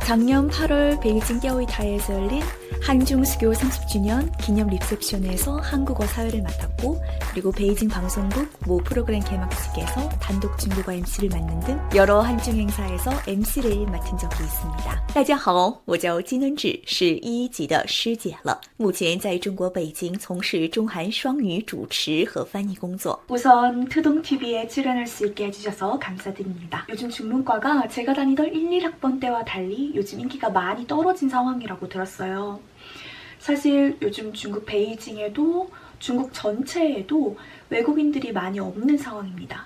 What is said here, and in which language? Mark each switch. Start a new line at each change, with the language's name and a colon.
Korean: 작년 8월 베이징 띠아오이타이에서 열린 한중 수교 30주년 기념 리셉션에서 한국어 사회를 맡았고, 그리고 베이징 방송국 모 프로그램 개막식에서 단독 중국어 MC를 맡는 등 여러 한중 행사에서 MC를 맡은 적이 있습니다.
Chinese: 大家好，我叫金恩智，是1级的师姐了。目前在中国北京从事中韩双语主持和翻译工作。
Korean: 우선 트동TV에 출연할 수 있게 해주셔서 감사드립니다. 요즘 중문과가 제가 다니던 1, 1학번 때와 달리 요즘 인기가 많이 떨어진 상황이라고 들었어요. 사실 요즘 중국 베이징에도 중국 전체에도 외국인들이 많이 없는 상황입니다.